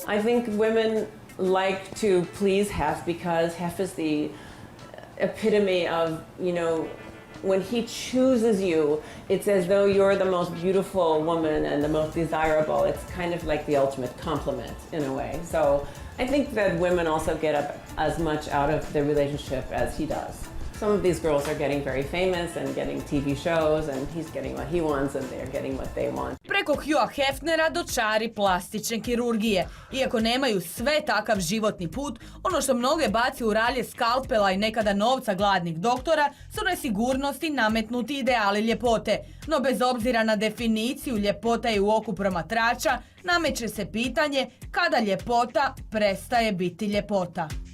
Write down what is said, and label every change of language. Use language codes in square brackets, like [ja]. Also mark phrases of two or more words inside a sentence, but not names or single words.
[en] I think women like to please Hef because Hef is epitome of, when he chooses you, it's as though you're the most beautiful woman and the most desirable. It's kind of like the ultimate compliment in a way. So I think that women also get as much out of the relationship as he does. Some of these girls are getting very famous and getting TV shows, and he's getting what he wants and they're getting what they want. [hr] Preko Hughea Hefnera do čari plastične kirurgije. Iako nemaju sve takav životni put, ono što mnoge baci u ralje skalpela i nekada novca gladnih doktora su nesigurnosti nametnuti ideali ljepote. No bez obzira na definiciju ljepota i u oku promatrača, nameće se pitanje kada ljepota prestaje biti ljepota.